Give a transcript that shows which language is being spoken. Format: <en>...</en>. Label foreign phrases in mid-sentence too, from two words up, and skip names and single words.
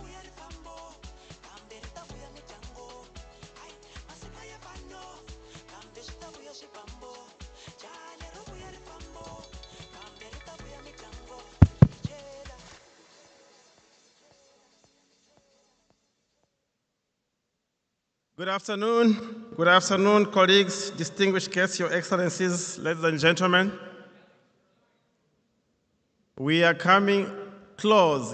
<ts>vuya ri fambo kambe ri ta vuya ni dyambu ai masika ya pano kambe switavuya swifambo jale ro vuya ri fambo kambe ri ta vuya ni dyambu jela</ts> <en>Good afternoon. Good afternoon, colleagues, distinguished guests, Your Excellencies, ladies and gentlemen. We are coming close.</en>